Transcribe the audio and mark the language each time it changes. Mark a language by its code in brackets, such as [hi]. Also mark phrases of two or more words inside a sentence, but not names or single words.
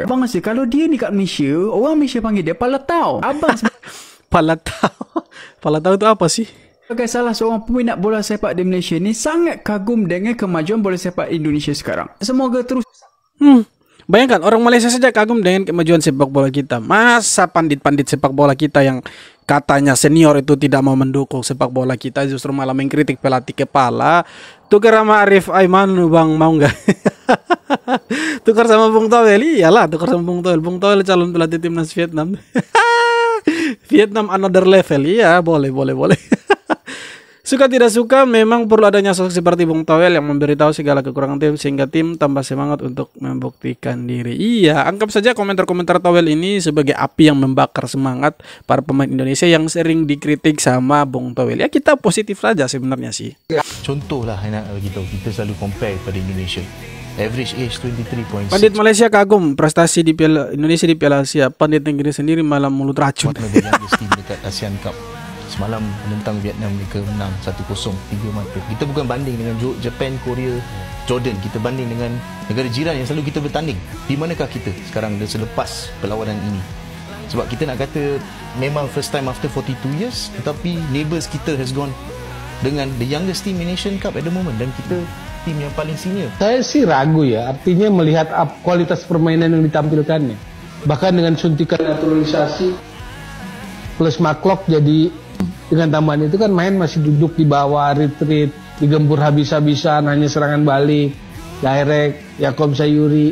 [ms] Abang rasa kalau dia ni kat Malaysia, orang Malaysia panggil dia palatau. Abang [id] Palatau itu apa sih? [ms] sebagai salah seorang peminat bola sepak di Malaysia ni sangat kagum dengan kemajuan bola sepak Indonesia sekarang. Semoga terus. [id] Bayangkan orang Malaysia saja kagum dengan kemajuan sepak bola kita. Masa pandit-pandit sepak bola kita yang katanya senior itu tidak mau mendukung sepak bola kita, justru malah mengkritik pelatih kepala. Tukar sama Arif Aiman, Bang, mau nggak? Tukar sama Bung Towel, iyalah tukar sama Bung Towel. Bung Towel calon pelatih timnas Vietnam. Vietnam [en] another level, [id] iya boleh. Suka tidak suka, memang perlu adanya sosok seperti Bung Towel yang memberitahu segala kekurangan tim sehingga tim tambah semangat untuk membuktikan diri. Iya, anggap saja komentar-komentar Towel ini sebagai api yang membakar semangat para pemain Indonesia yang sering dikritik sama Bung Towel. Ya kita positif saja sebenarnya sih. [ms] Contohlah nak bagi tahu, kita selalu compare pada Indonesia. [en] Average age 23.6. [id] Pandit Malaysia kagum prestasi di Piala Indonesia di Piala Asia. Pandit negeri sendiri malah mulut racun. [ms] Dekat ASEAN Cup. Semalam menentang Vietnam, mereka menang 1-0, 3 mata. Kita bukan banding dengan Japan, Korea, Jordan. Kita banding dengan negara jiran yang selalu kita bertanding. Di manakah kita sekarang selepas perlawanan ini? Sebab kita nak kata memang [en] first time after 42 years, [ms] tetapi neighbours kita [en] has gone [ms] dengan [en] the youngest team in Asian Cup at the moment, [ms] dan kita tim yang paling senior. [id] Saya sih ragu ya, artinya melihat kualitas permainan yang ditampilkannya. Bahkan dengan suntikan naturalisasi plus maklok, jadi dengan tambahan itu kan main masih duduk di bawah, retreat, digempur habis-habisan, hanya serangan balik, direct, Yakob Sayuri.